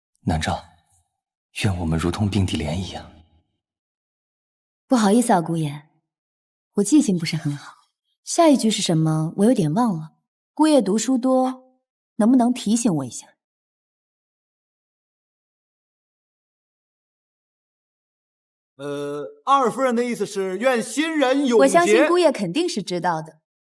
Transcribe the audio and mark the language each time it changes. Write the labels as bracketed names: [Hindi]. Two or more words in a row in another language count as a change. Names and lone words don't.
[Chinese] 南诏，愿我們如同并蒂蓮一樣。不好意思啊，姑爺，我記性不是很好，下一句是什麼？我有點忘了。姑爺讀書多，能不能提醒我一下？二夫人的意思是願新人永結。我相信姑爺肯定是知道的。